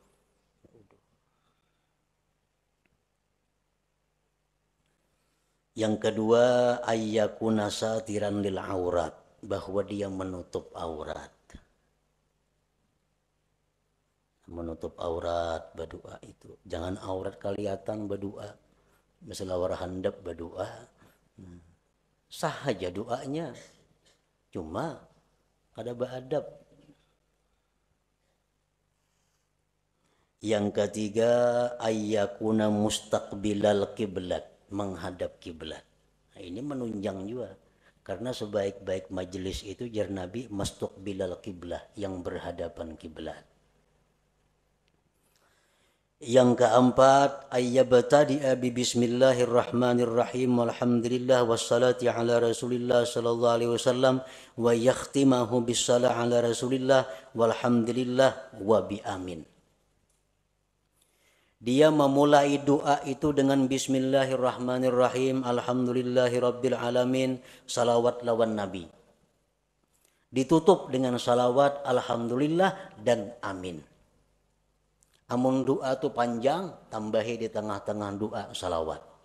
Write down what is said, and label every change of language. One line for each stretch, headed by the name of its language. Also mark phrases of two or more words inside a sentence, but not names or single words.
Indonesian: Yang kedua,
Arabic: أن يكون ساترا للعورة,
Indonesian: bahwa dia menutup aurat. Menutup aurat berdoa itu. Jangan aurat kelihatan berdoa. Masalah war handap berdoa. Sah aja doanya. Cuma ada beradab. Yang ketiga,
Arabic: أن يكون مستقبل القبلة,
Indonesian: menghadap kiblat. Nah, ini menunjang juga. Karena sebaik-baik majelis itu jar Nabi
Arabic: مستقبل القبلة,
Indonesian: yang berhadapan kiblat. Yang keempat,
Arabic: أن يبتدئ ببسم الله الرحمن الرحيم والحمد لله والصلاة على رسول الله صلى الله عليه وسلم ويختمه بالصلاة على رسول الله والحمد لله وبآمين.
Indonesian: Dia memulai doa itu dengan
Arabic: بسم الله الرحمن الرحيم، الحمد لله رب العالمين,
Indonesian: salawat lawan nabi. Ditutup dengan salawat, alhamdulillah dan amin. Amun doa itu panjang, tambahi di tengah-tengah doa salawat.